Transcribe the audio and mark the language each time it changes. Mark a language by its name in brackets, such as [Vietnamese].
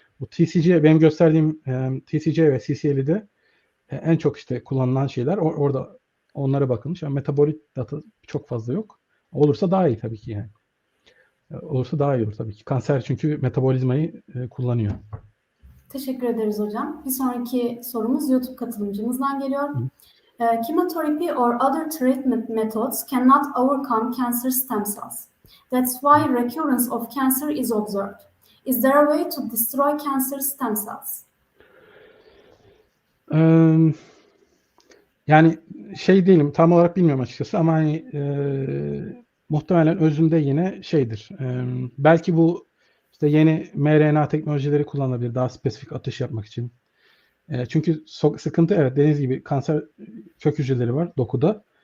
[Turkish] Bu TCG, benim gösterdiğim TCG ve CCL'de en çok işte kullanılan şeyler orada onlara bakılmış. Yani metabolik data çok fazla yok. Olursa daha iyi tabii ki yani. Olursa daha iyi olur tabii ki. Kanser çünkü metabolizmayı kullanıyor. Teşekkür ederiz hocam. Bir sonraki sorumuz YouTube katılımcımızdan geliyor. [English] Chemotherapy or other treatment methods cannot overcome cancer stem cells. That's why recurrence of cancer is observed. Is there a way to destroy cancer stem cells? [Turkish] Yani şey değilim, tam olarak bilmiyorum açıkçası ama hani muhtemelen özünde yine şeydir. Belki bu işte yeni mRNA teknolojileri kullanılabilir daha spesifik atış yapmak için. Çünkü sıkıntı evet dediğiniz gibi kanser kök hücreleri var dokuda.